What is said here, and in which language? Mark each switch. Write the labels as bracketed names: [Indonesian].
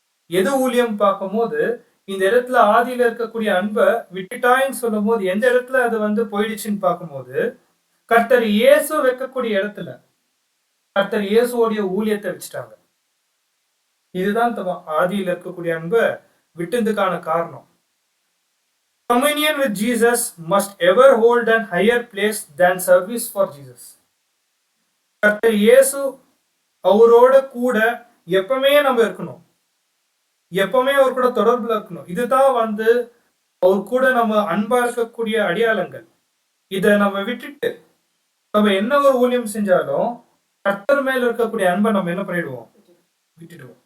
[Tamil] எது ஊழியம் பார்க்கும்போது இந்த இடத்துல ஆதியில இருக்கக்கூடிய அன்பை விட்டுட்டாயின்னு சொல்லும் போது எந்த இடத்துல அது போயிடுச்சுன்னு பார்க்கும்போது கர்த்தர் இயேசு வைக்கக்கூடிய இடத்துல கர்த்தர் இயேசுவோடைய ஊழியத்தை வச்சுட்டாங்க. இதுதான் ஆதியில இருக்கக்கூடிய அன்பை விட்டதுக்கான காரணம். [English] Communion with Jesus must ever hold an higher place than service for Jesus. [Tamil] கர்த்தர் இயேசு அவரோட கூட எப்பவுமே நம்ம இருக்கணும். எப்பவுமே அவர் கூட தொடர்புல இருக்கணும். இதுதான் அவர் கூட நம்ம அன்பா இருக்கக்கூடிய அடையாளங்கள். இதை நம்ம விட்டுட்டு நம்ம என்ன ஒரு ஊழியம் செஞ்சாலும் கர்த்தர் மேல இருக்கக்கூடிய அன்பை நம்ம என்ன பண்ணிடுவோம்? விட்டுடுவோம்.